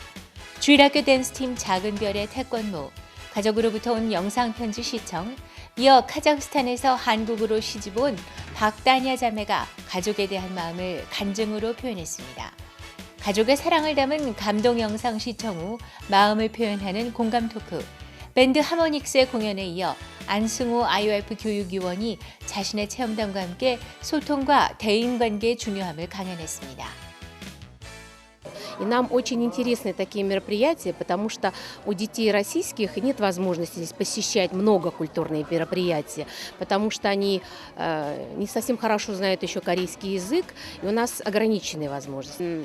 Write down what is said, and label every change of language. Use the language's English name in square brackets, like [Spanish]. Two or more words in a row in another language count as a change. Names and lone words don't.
[Korean] 주일학교 댄스팀 작은 별의 태권무, 가족으로부터 온 영상편지 시청, 이어 카자흐스탄에서 한국으로 시집온 박다냐 자매가 가족에 대한 마음을 간증으로 표현했습니다. 가족의 사랑을 담은 감동 영상 시청 후 마음을 표현하는 공감 토크. 밴드 하모닉스의 공연에 이어 안승호 IOF 교육위원이 자신의 체험담과 함께 소통과 대인관계의 중요함을 강연했습니다. [Russian] И нам очень интересны такие мероприятия, потому что у детей российских нет возможности здесь посещать много культурных мероприятий, потому что они не совсем хорошо знают еще корейский язык, и у нас ограниченные возможности.